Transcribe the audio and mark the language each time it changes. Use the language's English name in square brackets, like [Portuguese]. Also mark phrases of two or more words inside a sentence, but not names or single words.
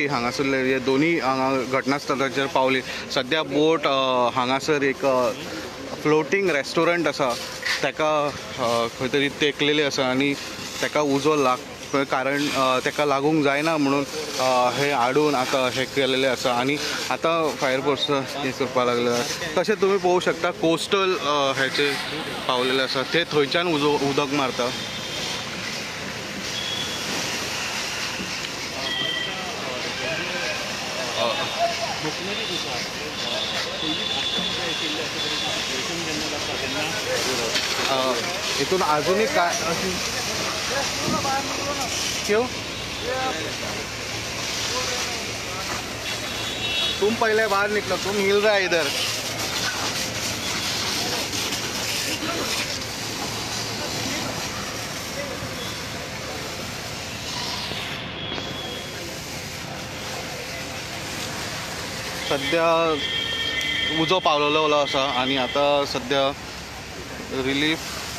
[Konkani] हांगासरले हे दोनी हांगा घटनास्थळाचेर पावली सद्या बोट हांगासर एक फ्लोटींग रेस्टोरंट आसा ताका खंय तरी तेकलेले आसा आनी ताका उजो कारण ताका लागूंक जायना म्हणून हे हाडून आतां हे केलेले आसा आनी आतां फायर फोर्स हे करपाक लागले तशें तुमी पळोवंक शकता कोस्टल हेचे पावलेले आसा ते थंयच्यान उदक मारता हितून आजुनूय काय [Hindi] क्यों तुम पहले बाहर निकलो तुम हिल रहा है इधर [Konkani] सद्या उजो पावलेलो आसा आनी आतां सद्या रिलीफ